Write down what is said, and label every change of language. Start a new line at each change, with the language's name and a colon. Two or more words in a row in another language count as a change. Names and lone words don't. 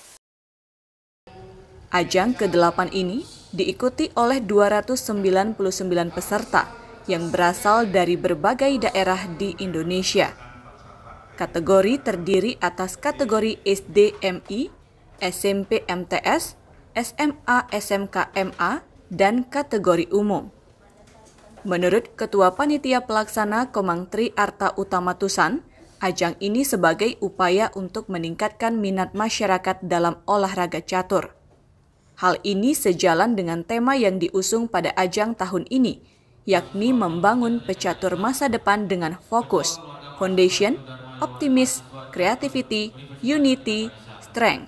Indonesian: Ajang ke-8 ini diikuti oleh 299 peserta yang berasal dari berbagai daerah di Indonesia. Kategori terdiri atas kategori SD MI, SMP MTS, SMA SMK MA, dan kategori umum. Menurut Ketua Panitia Pelaksana Komang Tri Arta Utama Tusan, ajang ini sebagai upaya untuk meningkatkan minat masyarakat dalam olahraga catur. Hal ini sejalan dengan tema yang diusung pada ajang tahun ini, yakni membangun pecatur masa depan dengan fokus, foundation, optimis,
English: creativity, unity, strength.